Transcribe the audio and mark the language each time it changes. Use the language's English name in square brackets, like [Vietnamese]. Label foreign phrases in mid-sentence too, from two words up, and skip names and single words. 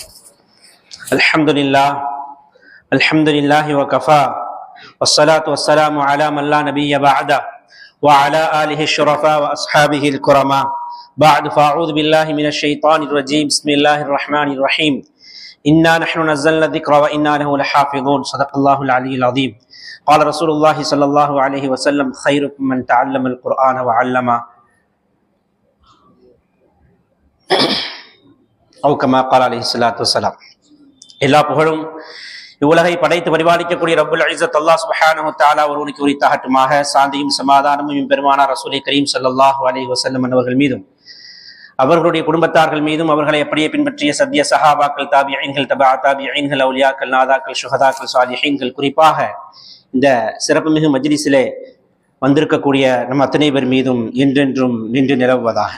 [Arabic] الحمد لله وكفى والصلاة والسلام على من لا نبي بعده وعلى آله الشرفاء وأصحابه الكرماء. بعد فأعوذ بالله من الشيطان الرجيم. بسم الله الرحمن الرحيم. إنا نحن نزلنا الذكر وإنا له لحافظون. صدق الله العلي العظيم. قال رسول الله صلى الله عليه وسلم خيركم من تعلم القرآن وعلمه أو كما قال عليه الصلاة والسلام. [Tamil] எல்லா புகழும் இவ்வுலகை படைத்து பரிபாலிக்கக்கூடிய [Arabic] رب العزة الله سبحانه و تعالى [Tamil] ஒருவனுக்கு உரித்தாகட்டுமாக. சாந்தியும் சமாதானமும் பெருமானார் ரசூலை கரீம் [Arabic] صلى الله عليه وسلم [Tamil] அவர்கள் மீதும் அவர்களுடைய குடும்பத்தார்கள் மீதும் அவர்களை அப்படியே பின்பற்றிய சத்திய சஹாபாக்கள், தாபிஈன்கள், தபா தாபிஈன்கள், அவுலியாக்கள், நாதாக்கள், ஷுஹதாக்கள், சாலிஹீன்கள், குறிப்பாக இந்த சிறப்புமிகு மஜ்லிஸிலே வந்திருக்கக்கூடிய நம் அத்தனை பேர் மீதும் என்றென்றும் நின்று நிலவுவதாக.